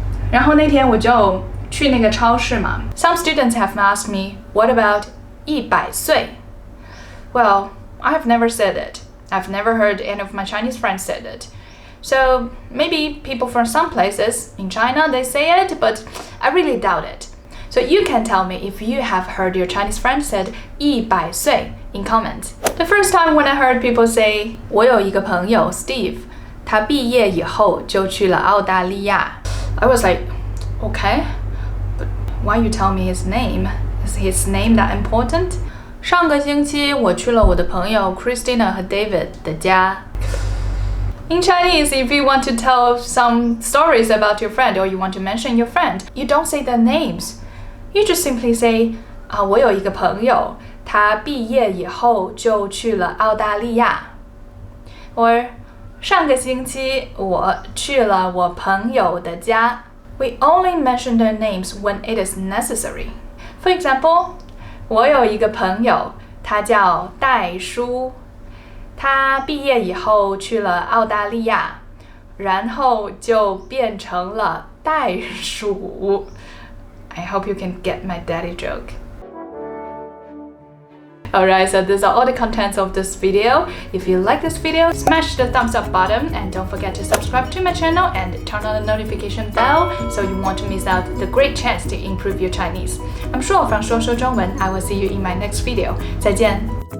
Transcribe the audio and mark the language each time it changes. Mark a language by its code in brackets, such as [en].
[zh] 然后那天我就去那个超市嘛。 [en] Some students have asked me, what about [zh] 100岁? [en] Well, I have never said it. I've never heard any of my Chinese friends said it. So maybe people from some places in China, they say it, but I really doubt it. So you can tell me if you have heard your Chinese friend said [zh] 100岁 [en] in comments. The first time when I heard people say [zh] 我有一个朋友 Steve, 他毕业以后就去了澳大利亚 [en] I was like, okay, but why you tell me his name? Is his name that important? [zh] 上个星期我去了我的朋友 Christina 和 David 的家。 [en] In Chinese, if you want to tell some stories about your friend or you want to mention your friend, you don't say their names. You just simply say, [zh] 我有一个朋友，他毕业以后就去了澳大利亚。 Or, 上个星期我去了我朋友的家。 [en] We only mention their names when it is necessary. [zh] For example, 我有一个朋友，他叫戴叔。他毕业以后去了澳大利亚，然后就变成了袋鼠。 [en] I hope you can get my daddy joke. Alright, so these are all the contents of this video. If you like this video, smash the thumbs up button and don't forget to subscribe to my channel and turn on the notification bell so you won't miss out the great chance to improve your Chinese. I'm Shuo from Shuoshuo Chinese. I will see you in my next video. [zh] 再见。